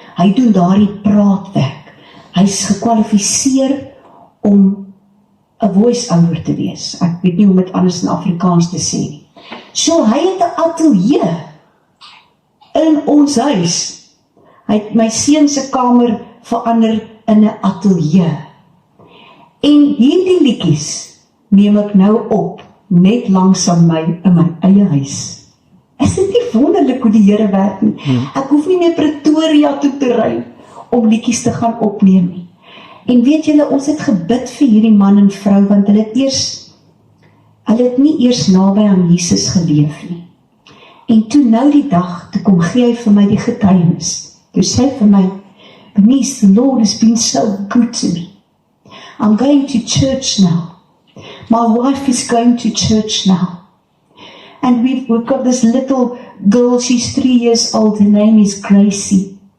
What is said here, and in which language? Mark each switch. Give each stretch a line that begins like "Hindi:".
Afrikaans: Hy doen daardie praatwerk. Hy is gekwalifiseer om 'n voice-over te wees. Ek weet nie hoe om dit anders in Afrikaans te sê nie. So hy het 'n ateljee in ons huis. Hy het my seun se kamer verander in 'n ateljee. En hierdie liedjies neem ek nou op, net langs aan my, in my eie huis. Is dit nie wonderlik hoe die Here werk nie? Ek hoef nie meer Pretoria toe te ry, om liedjies te gaan opneem nie. En weet julle, ons het gebid vir hierdie man en vrou, want hulle het nie eers naby aan Jesus geleef nie. En toe nou die dag, toe kom gee hy vir my die getuienis. Toe sê hy vir my,
English: Bernice, the Lord has been so good to me. I'm going to church now. My wife is going to church now. And we've got this little girl, she's 3 years old, her name is Gracie.